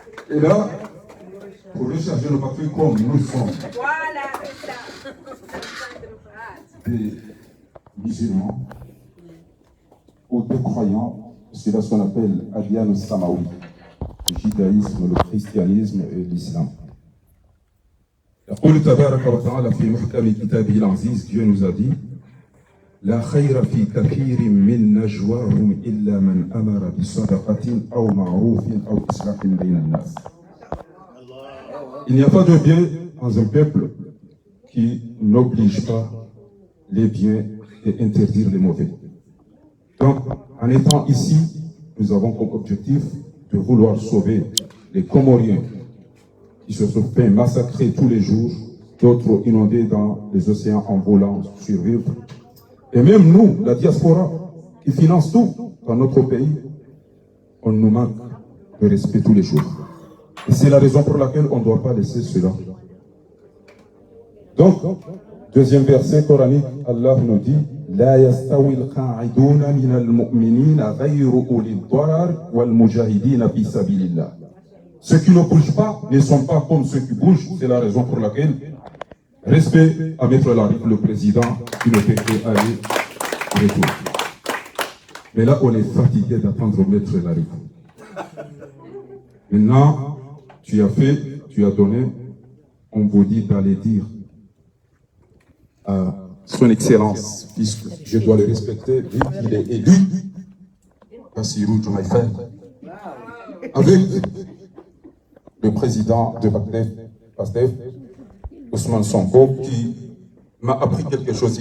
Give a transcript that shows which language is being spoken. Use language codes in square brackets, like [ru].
[fr] Et là, pour recharger nos batteries comme nous sommes des musulmans ou des croyants, c'est ce qu'on appelle Adiyan Samawi, le judaïsme, le christianisme et l'islam. [ar] يقول تبارك وتعالى في محكم كتابه العزيز, [fr] Dieu nous a dit [ar] لا خير في كثير من نجواهم إلا من أمر بصدقة أو معروف أو إصلاح بين الناس. [fr] Il n'y a pas de bien dans un peuple qui n'oblige pas les biens et interdire les mauvais. Donc, en étant ici, nous avons comme objectif de vouloir sauver les Comoriens qui se sont fait massacrer tous les jours, d'autres inondés dans les océans en voulant survivre. Et même nous, la diaspora, qui finance tout dans notre pays, on nous manque de respect tous les jours. Et c'est la raison pour laquelle on ne doit pas laisser cela. Donc, Deuxième verset coranique, Allah nous dit [ar] لا يستوي القاعدون من المؤمنين غير أولي الضرر والمجاهدين في سبيل الله. [fr] Ceux qui ne bougent pas ne sont pas comme ceux qui bougent. C'est la raison pour laquelle respect à Maître Larif, le président, qui ne fait qu'aller retour. Mais là, on est fatigué d'attendre Maître Larif. Maintenant, tu as fait, tu as donné, on vous dit d'aller dire à son Excellence, puisque je dois le respecter, vu qu'il est élu, Bassirou Diomaye Faye, avec le président de PASTEF, Ousmane Sonko, qui m'a appris quelque chose.